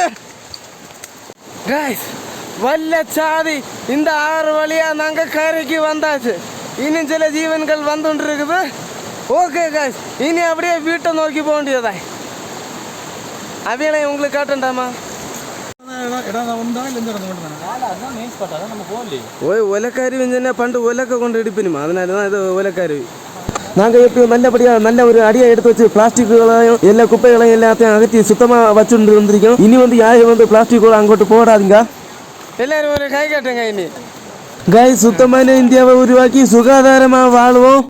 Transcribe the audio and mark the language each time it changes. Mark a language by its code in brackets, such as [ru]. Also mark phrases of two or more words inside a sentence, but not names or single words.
[ta] காய்ஸ், வல்ல சாதி இந்த ஆறு வழியாக நாங்கள் கரைக்கு வந்தாச்சு. இன்னும் சில ஜீவன்கள் வந்துட்டு இருக்குது. ஓகே காய்ஸ், இனி அப்படியே வீட்டை நோக்கி போக வேண்டியதான். அவையெல்லாம் உங்களுக்கு காட்டண்டாமா? [ml] ഒലക്കാരി വെഞ്ചെ പണ്ട് ഒലക്ക കൊണ്ട് എടുപ്പിനും അതിനാലാണ് ഇത് ഒലക്കാരി. [ta] நாங்கள் எப்படி நல்லபடியாக நல்ல ஒரு அடியை எடுத்து வச்சு பிளாஸ்டிக்குகளையும் எல்லா குப்பைகளையும் எல்லாத்தையும் அகற்றி சுத்தமாக வச்சுட்டு இருந்திருக்கோம். இனி வந்து யாரும் வந்து பிளாஸ்டிக் அங்கோட்டு போடாதீங்க. எல்லாரும் ஒரு கை காட்டுங்க. இனி காய் சுத்தமான இந்தியாவை உருவாக்கி சுகாதாரமாக வாழுவோம்.